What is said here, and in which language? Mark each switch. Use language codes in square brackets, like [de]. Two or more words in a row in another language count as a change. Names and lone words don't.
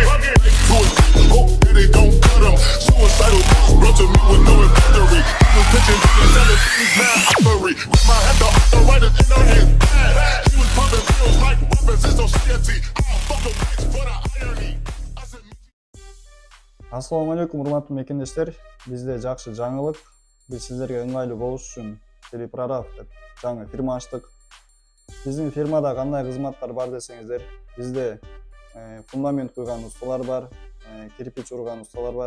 [en] Like to it, hope that they don't cut him. Suicidal thoughts brought to me with no inventory. I was pitching niggas selling things mad ivory. Grandma had the arthritis in her head bad. She was pumping pills like weapons in society. I'll fuck a bitch for the irony. I said, [ar] السلام عليكم, [ky] урматтуу мекендештер. Бизде жакшы жаңылык. Биз сиздерге ыңгайлуу болуш үчүн Шаары-3 Прораб деп жаңы фирма ачтык. Биздин фирмада кандай кызматтар бар десеңиздер, бизде фундамент куйган усталар бар, кирпич урган усталар бар.